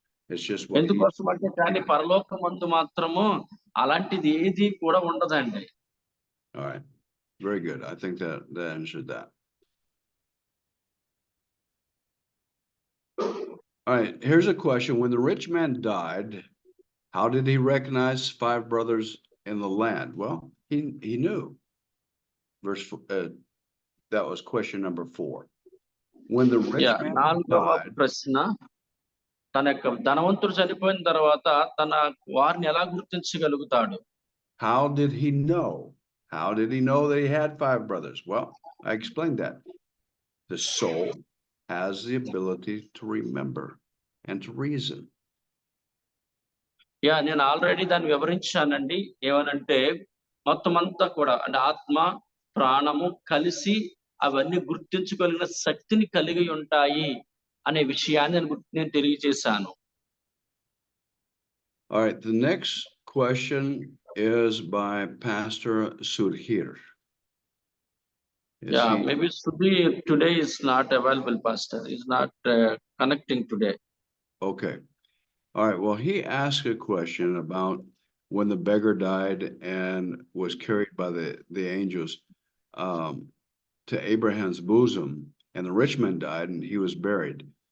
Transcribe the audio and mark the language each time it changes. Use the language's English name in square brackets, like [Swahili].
[English] It's just what [Telugu] ఎందుకోసం అంటే కానీ పరలోకమందు మాత్రము అలాంటిది ఏది కూడా ఉండదండి. [English] All right, very good. I think that answered that. All right, here's a question. When the rich man died, how did he recognize 5 brothers in the land? Well, he knew. That was question number 4. When the rich man died, [Telugu] ప్రశ్న, తన యొక్క ధనవంతుడు చనిపోయిన తర్వాత తన వారిని ఎలా గుర్తించగలుగుతాడు? [English] How did he know? How did he know that he had 5 brothers? Well, I explained that. The soul has the ability to remember and to reason. [Telugu] నేను ఆల్రెడీ దాన్ని వివరించానండి. ఏమనంటే మొత్తం అంతా కూడా అంటే ఆత్మ ప్రాణము కలిసి అవన్నీ గుర్తించగలిగిన శక్తిని కలిగి ఉంటాయి అనే విషయాన్ని నేను తెలియజేశాను. [English] All right, the next question is by Pastor Sudhir. Maybe Sudhir today is not available, Pastor. He's not connecting today. Okay. All right, well, he asked a question about when the beggar died and was carried by the angels to Abraham's bosom, and the rich man died and he was buried.